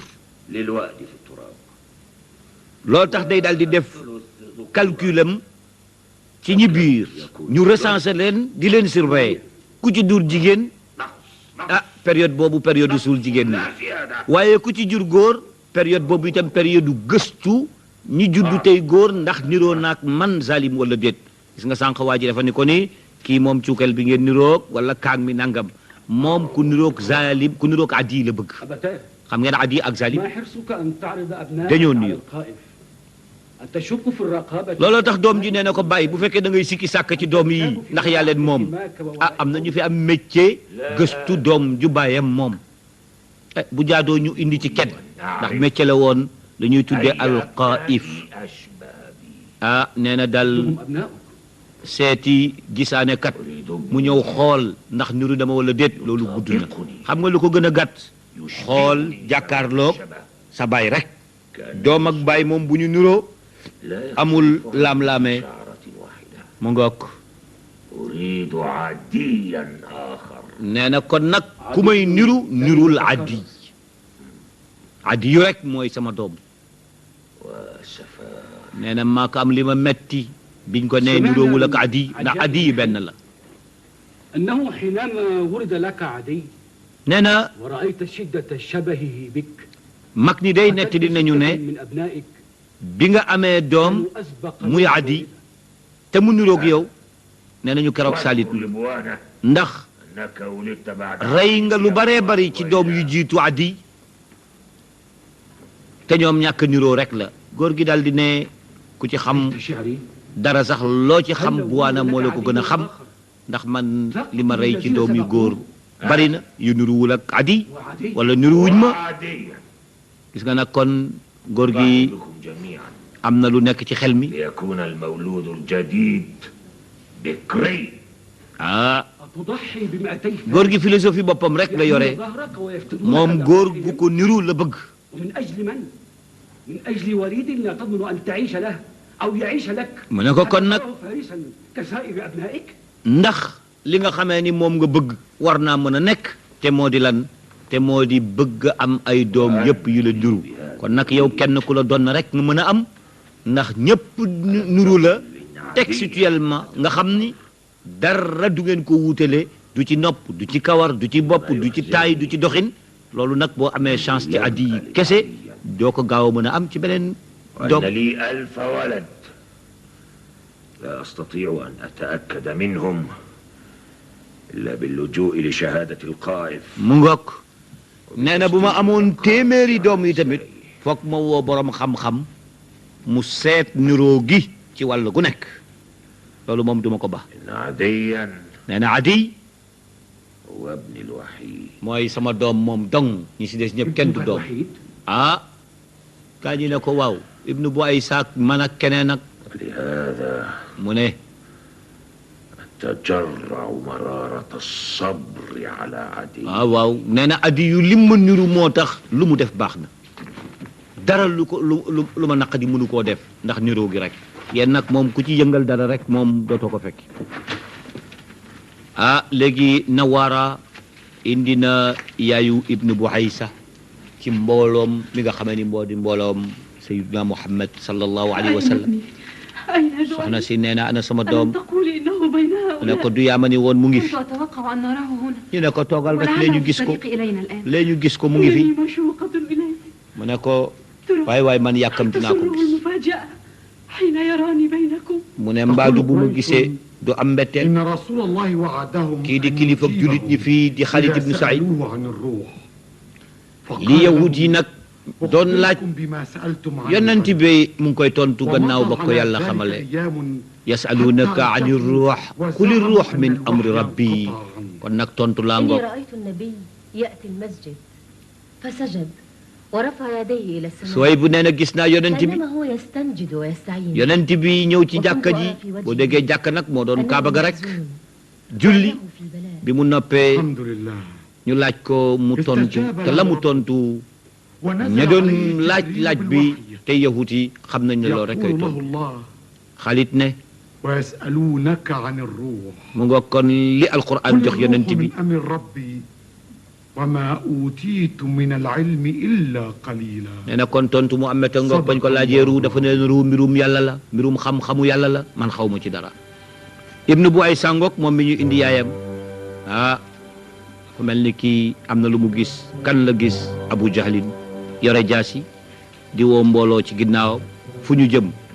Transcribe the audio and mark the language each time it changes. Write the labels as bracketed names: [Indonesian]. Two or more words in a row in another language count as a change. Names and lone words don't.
[Arabic] للوأد في التراب. [Wolof] loolu tax day daal di def calculam ci ñi biir ñu recenser leen di leen surveiller ku ci dur jigéen ah période boobu période suul jigéen la waaye ku ci jur góor période boobu itam période gëstu ñi juddu tey góor ndax niroo naag man zalim wala déet gis nga sànq waa ji dafa ni ko ni kii moom cuukal bi ngeen niroog wala kaang mi nangam moom ku niroog zalim ku niroog adi la bëgg [Arabic] أبتاه [Wolof] xam ngeen adi ak zalim [Arabic] ما حرصك أن تعرض أبنائك [Wolof] dañoo [Arabic] على [Wolof] nuyoo [Arabic] القائف. أن تشك في الرقابة. [Wolof] looloo tax doom ji nee na ko bàyyi bu fekkee da ngay sikki sàkk ci doom yi ndax yaa leen moom ah am na ñu fi am métier gëstu doom ju bàyyam moom bu jaadoo ñu indi ci kenn ndax métier la woon dañuy tuddee alqaif ah nee na dal [Arabic] هم أبناؤك. [Wolof] seeti gisaane kat mu ñëw xool ndax niru dama wala déet loolu gudd na xam nga lu ko gën a gàtt xool jàkkaarloog sa baay rek doom ak baay moom bu ñu niroo amul laam-laame mu ngoog [Arabic] أريد عديا آخر. [Wolof] nee na kon nag ku may nirul addi addi yu rek mooy sama doom [Arabic] وسفاء. [Wolof] nee na maa ko am li ma metti biñ ko nee niroowul ak addi ndax addi yi benn la [Arabic] أنه حينما ولد لك عدي [Wolof] nee na [Arabic] ورأيت شدة شبهه بك [Wolof] mag ñi day nettali nañu ne [Arabic] من أبنائك [Wolof] bi nga amee doom [Arabic] كانوا أسبق [Wolof] muy addi te mu niroog yow nee nañu keroog salit [Arabic] لبوانة [Wolof] ndax [Arabic] أنك ولدت بعد [Wolof] rey nga lu baree bari ci doom yu jiitu addi te ñoom ñàkk niroo rek la góor gi daal di ne ku ci xam [Arabic] شعري [Wolof] dara sax loo ci xam buwaana moo la ko gën a xam ndax man li ma rey ci doom yu góor bari na yu niruwul ak addi [Arabic] وعدي [Wolof] wala niruwuñ ma [Arabic] عاديا. [Wolof] gis nga nag kon góor gi [Arabic] بعضكم جميعا [Wolof] am na lu nekk ci xel mi [Arabic] ليكون المولود الجديد بكري. ah أتضحي ب200 [Wolof] góor gi philosophie boppam rek la yore [Arabic] ظهرك ويفتدونك [Wolof] moom góor gu ko niru la bëgg [Arabic] ومن أجل من؟ من أجل وليد لا تضمن أن تعيش له أو يعيش لك. [Wolof] mu ne ko kon nag [Arabic] أتضع فارسا كسائر أبنائك. [Wolof] ndax li nga xamee ni moom nga bëgg war naa mën a nekk te moo di lan te moo di bëgg am ay doom yépp yu la niru kon nag yow kenn ku la doon rek nga mën a am ndax ñépp niru la textuellement nga xam ni dara du ngeen ko wuutale du ci nopp du ci kawar du ci bopp du ci taay du ci doxin loolu nag boo amee chance ci addi yi kese doo ko gaaw a mën a am ci beneen doom [Arabic] وأن لي 1000 ولد لا أستطيع أن أتأكد منهم إلا باللجوء لشهادة القائف. [Wolof] mu ngoog nee na bu ma amoon téeméeri doom yi tamit foog ma woo borom xam-xam mu seet niroo gi ci wàll gu nekk loolu moom duma ko ba [Arabic] إن عديا [Wolof] nee na adi [Arabic] هو ابني الوحيد. [Wolof] mooy sama doom moom dong ñi si des ñëpp kenn du doom [Arabic] الوحيد. [Wolof] ah kaa ñi ne ko waaw ibnu bu ay saak man ak keneen ak [Arabic] ولهذا [Wolof] mu ne [Arabic] أتجرع مرارة الصبر على عدي. [Wolof] waaw nee na adi yu lim ma niru moo tax lu mu def baax na dara lu ko lu ma naqadi mënu koo def ndax niroo gi rek yéen nag moom ku ci yëngal dara rek moom dootoo ko fekk ah léegi Nawara indi na yaayu ibnu Buhaysa ci mbooloom mi nga xamee ni moo di mbooloom Sayyidina Muhammad [Arabic] صلى الله عليه وسلم أين [Wolof] soxna [Arabic] دعي؟ [Wolof] si nee na ana sama doom [Arabic] ألم تقولي إنه بين [Wolof] mu ne [Arabic] هؤلاء؟ [Wolof] ko du yaama ni woon mu ngi fi [Arabic] كنت أتوقع أن نراه هنا [Wolof] ñu ne ko toogal rek lee ñu [Arabic] ولعله في [Wolof] gis ko [Arabic] الطريق إلينا الآن. [Wolof] lee ñu gis ko mu ngi fi [Arabic] إنني مشوقة إليه. [Wolof] mu ne ko [Arabic] ترى [Wolof] waay waay man yàkkamti naa ko [Arabic] تسره [Wolof] gis [Arabic] المفاجأة حين يراني بينكم. [Wolof] mu ne mbaadu bu mu gisee du am mbetteel [Arabic] إن رسول الله وعدهم [Wolof] kii di kilifa ak jullit ñi fii di Xaalid ibnu Saïd [Arabic] سألوه عن الروح [Wolof] li yahud yi nag doon laaj [Arabic] أخبركم بما سألتم عنه [Wolof] yonent bi mu ngi koy tontu gannaaw ba ko [Arabic] ومضى [Wolof] yàlla [Arabic] على ذلك [Wolof] xamale [Arabic] أيام يسألونك عن الروح قل الروح من أمر ربي [Wolof] kon nag tontu laa [Arabic] إني [Wolof] ngoog [Arabic] رأيت النبي يأتي المسجد فسجد ورفع يديه إلى السماء [Wolof] Suwayb nee na gis naa yonent bi [Arabic] كأنما هو يستنجد ويستعين [Wolof] yonent bi ñëw ci jàkka ji boo déggee jàkka nag moo doon kaaba ga rek julli bi mu noppee [Arabic] الحمد لله [Wolof] ñu laaj ko mu tontu te la mu tontu [Arabic] ونزل [Wolof] ña doon [Arabic] عليه [Wolof] laaj [Arabic] جبريل [Wolof] laaj bi [Arabic] بالوحي [Wolof] te yahut yi xam nañ ne loolu rek kay [Arabic] يقول له [Wolof] tontu [Arabic] الله [Wolof] Xaalid ne [Arabic] ويسألونك عن الروح [Wolof] mu nga kon li alquran jox [Arabic] قل [Wolof] yonent [Arabic] الروح [Wolof] bi [Arabic] من أمر ربي وما أوتيت من العلم إلا قليلا [Wolof] nee na kon tontu mu am ta ngoog bañ ko laajee ruu dafa ne leen ruu mbirum yàlla la mbirum xam-xamu yàlla la man xaw ma ci dara ibnu bu ay sàngoog moom mi ñu indi yaayam fu mel ni kii am na lu mu gis kan la gis Abu Jahlin yore jaasi di woo mbooloo ci ginnaaw fu ñu jëm